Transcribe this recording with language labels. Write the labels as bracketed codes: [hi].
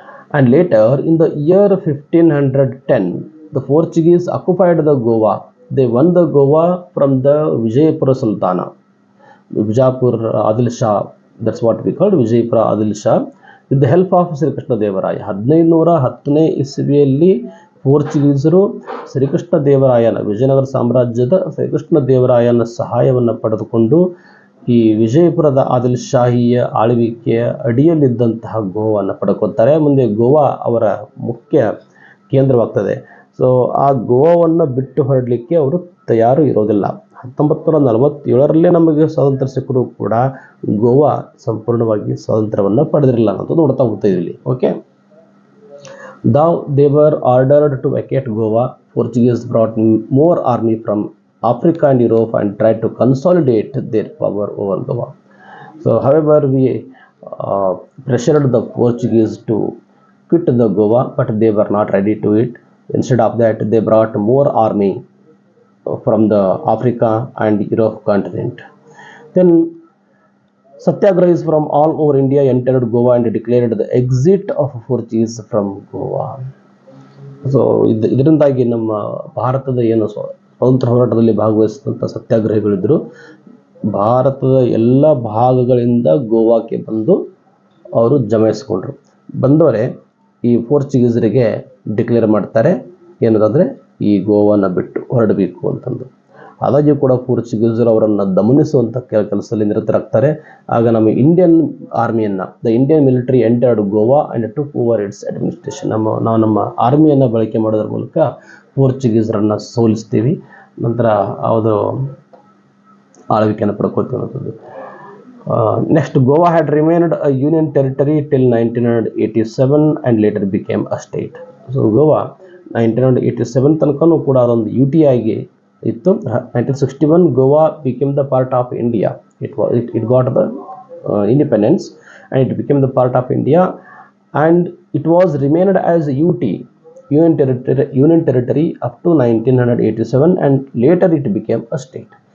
[en] And later, in the year 1510, the Portuguese occupied the Goa. They won the Goa from the Vijayapura Sultana. Vijayapur Adil Shah, that's what we call Vijayapura Adil Shah, with the help of Srikrishna Devaraya. [kn] 1510ನೇ ಇಸವಿಯಲ್ಲಿ ಪೋರ್ಚುಗೀಸರು ಶ್ರೀಕೃಷ್ಣ ದೇವರಾಯನ, ವಿಜಯನಗರ ಸಾಮ್ರಾಜ್ಯದ ಶ್ರೀಕೃಷ್ಣ ದೇವರಾಯನ ಸಹಾಯವನ್ನು ಪಡೆದುಕೊಂಡು ಈ ವಿಜಯಪುರದ ಆದಿಲ್ ಶಾಹಿಯ ಆಳ್ವಿಕೆಯ ಅಡಿಯಲ್ಲಿದ್ದಂತಹ ಗೋವಾವನ್ನು ಪಡ್ಕೊತಾರೆ. ಮುಂದೆ ಗೋವಾ ಅವರ ಮುಖ್ಯ ಕೇಂದ್ರವಾಗ್ತದೆ. ಸೊ ಆ ಗೋವಾವನ್ನು ಬಿಟ್ಟು ಹೊರಡಲಿಕ್ಕೆ ಅವರು ತಯಾರು ಇರೋದಿಲ್ಲ. 1947ರಲ್ಲೇ ನಮಗೆ ಸ್ವಾತಂತ್ರ್ಯ ಸಿಕ್ಕರೂ ಕೂಡ ಗೋವಾ ಸಂಪೂರ್ಣವಾಗಿ ಸ್ವಾತಂತ್ರ್ಯವನ್ನು ಪಡೆದಿರಲಿಲ್ಲ ಅಂತ ನೋಡ್ತಾ ಹೋಗ್ತಾ ಇದೀವಿ. [en] Okay, Though they were ordered to vacate Goa, Portuguese brought more army from Africa and Europe and tried to consolidate their power over Goa. So, however, we pressured the Portuguese to quit the Goa, but they were not ready to it. Instead of that, they brought more army from the Africa and Europe continent. Then Satyagrahis from all over India entered Goa and declared the exit of Portuguese from Goa. [kn] So ಇದರಿಂದಾಗಿ ನಮ್ಮ ಭಾರತದ ಏನು ಸ್ವಾತಂತ್ರ್ಯ ಹೋರಾಟದಲ್ಲಿ ಭಾಗವಹಿಸಿದಂಥ ಸತ್ಯಾಗ್ರಹಿಗಳಿದ್ದರು, ಭಾರತದ ಎಲ್ಲ ಭಾಗಗಳಿಂದ ಗೋವಾಕ್ಕೆ ಬಂದು ಅವರು ಜಮಾಯಿಸ್ಕೊಂಡ್ರು. ಬಂದವರೇ ಈ ಪೋರ್ಚುಗೀಸರಿಗೆ ಡಿಕ್ಲೇರ್ ಮಾಡ್ತಾರೆ ಏನದಂದರೆ ಈ ಗೋವಾನ ಬಿಟ್ಟು ಹೊರಡಬೇಕು ಅಂತಂದು. ಆದಾಗ್ಯೂ ಕೂಡ ಪೋರ್ಚುಗೀಸರು ಅವರನ್ನು ದಮನಿಸುವಂಥ ಕೆಲಸದಲ್ಲಿ ನಿರತರಾಗ್ತಾರೆ. ಆಗ ನಮ್ಮ Indian ಆರ್ಮಿಯನ್ನು, [en] The Indian military entered Goa and took over its administration. [kn] ನಾವು ನಮ್ಮ ಆರ್ಮಿಯನ್ನು ಬಳಕೆ ಮಾಡೋದ್ರ ಮೂಲಕ ಪೋರ್ಚುಗೀಸರನ್ನು ಸೋಲಿಸ್ತೀವಿ, ನಂತರ ಅವರು ಆಳ್ವಿಕೆಯನ್ನು ಪಡ್ಕೊಳ್ತೀವಿ ಅನ್ನೋದು. [en] Next, Goa had remained a union territory till 1987 and later became a state. [kn] So Goa 1987 ತನಕನೂ ಕೂಡ ಅದೊಂದು UT ಆಗಿ ಇತ್ತು. [en] 1961 Goa became the part of India. It got the independence and it became the part of India, and it was remained as UT, Union Territory up to 1987, and later it became a state.